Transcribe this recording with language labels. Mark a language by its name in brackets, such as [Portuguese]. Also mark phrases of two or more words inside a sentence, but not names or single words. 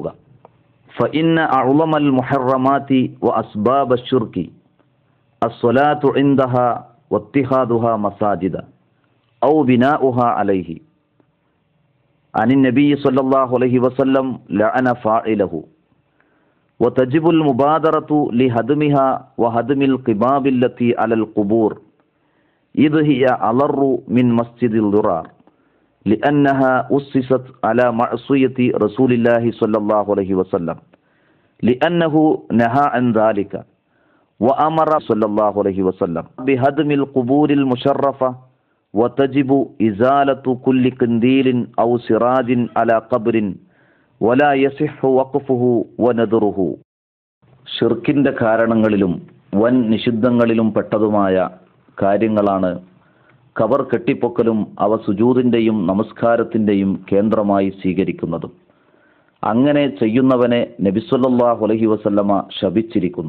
[Arabic] فإن أعظم المحرمات وأسباب الشرك الصلاة عندها واتخاذها مساجد أو بناؤها عليه عن النبي صلى الله عليه وسلم لعن فاعله وتجب المبادرة لهدمها وهدم القباب التي على القبور إذ هي أضر من مسجد الضرار لأنها أسست على معصية رسول الله صلى الله عليه وسلم لأنه نهى عن ذلك وأمر صلى الله عليه وسلم بهدم القبور المشرفة وتجب إزالة كل قنديل أو سراج على قبر ولا يصح وقفه ونذره. [Malayalam] ഷിർക്കിന്റെ കാരണങ്ങളിലും വൻ നിഷിദ്ധങ്ങളിലും പെട്ടതുമായ കാര്യങ്ങളാണ് ഖബർ കെട്ടിപ്പൊക്കലും അവ സുജൂദിന്റെയും നമസ്കാരത്തിന്റെയും കേന്ദ്രമായി സ്വീകരിക്കുന്നതും. അങ്ങനെ ചെയ്യുന്നവനെ നബി [Arabic] صلى الله عليه وسلم [Malayalam] ശപിച്ചിരിക്കുന്നു.